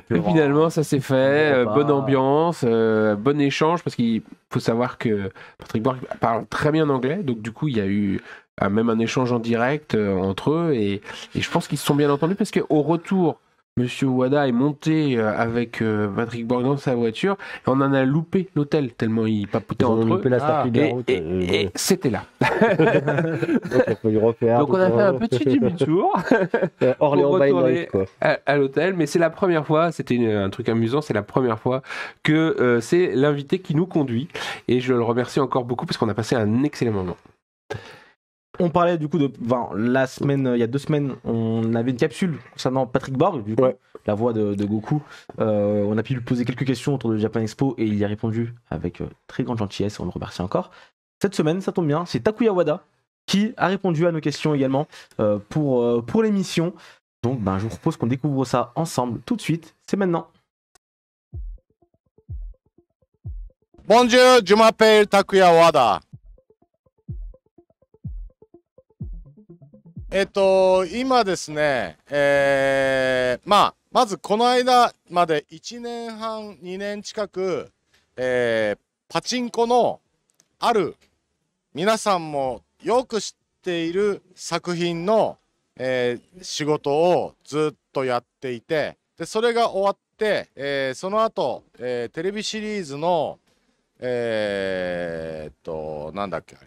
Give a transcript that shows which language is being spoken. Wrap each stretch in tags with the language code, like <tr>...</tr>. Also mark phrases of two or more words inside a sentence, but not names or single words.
<fr>Finalement ça s'est fait, bonne ambiance, bon échange, parce qu'il faut savoir que Patrick Borg parle très bien anglais, donc du coup il y a eu même un échange en direct entre eux, et je pense qu'ils se sont bien entendus, parce qu'au retour, Monsieur Wada est monté avec Patrick Borg dans sa voiture, et on en a loupé l'hôtel, tellement ils papotaient entre eux. Loupé la sortie de la route, et c'était là. Donc, il faut lui refaire. Donc on a fait un petit demi-tour Orléans</fr> <en>by night,</en> <fr>quoi. À l'hôtel, mais c'est la première fois, c'était un truc amusant, c'est la première fois que c'est l'invité qui nous conduit, et je le remercie encore beaucoup parce qu'on a passé un excellent moment. On parlait du coup de la semaine, il y a 2 semaines, on avait une capsule concernant Patrick Borg, du coup, la voix de Goku. On a pu lui poser quelques questions autour de Japan Expo et il y a répondu avec très grande gentillesse, on le remercie encore. Cette semaine, ça tombe bien, c'est Takuya Wada qui a répondu à nos questions également pour l'émission. Donc je vous propose qu'on découvre ça ensemble tout de suite, c'est maintenant. Bonjour, je m'appelle Takuya Wada.</fr> <ja>今ですね、まずこの間まで1年半、2年近く、パチンコのある皆さんもよく知っている作品の、仕事をずっとやっていて、でそれが終わって、その後、テレビシリーズの、なんだっけあれ。</ja>